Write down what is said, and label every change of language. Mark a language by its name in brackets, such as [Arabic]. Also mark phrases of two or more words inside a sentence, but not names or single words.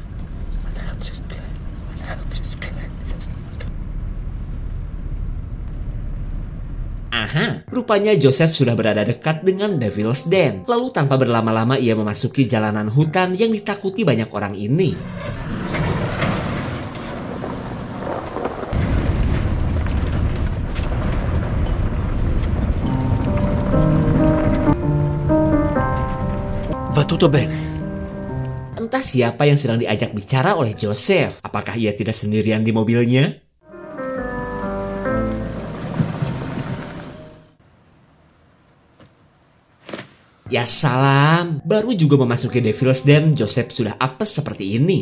[Indonesian] Aha, rupanya Joseph sudah berada dekat dengan Devil's Den. Lalu tanpa berlama-lama ia memasuki jalanan hutan yang ditakuti banyak orang ini. [Italian] Va tutto bene. [Indonesian] Entah siapa yang sedang diajak bicara oleh Joseph. Apakah ia tidak sendirian di mobilnya? [Arabic] Ya salam, [Indonesian] baru juga memasuki Devil's Den, Joseph sudah apes seperti ini.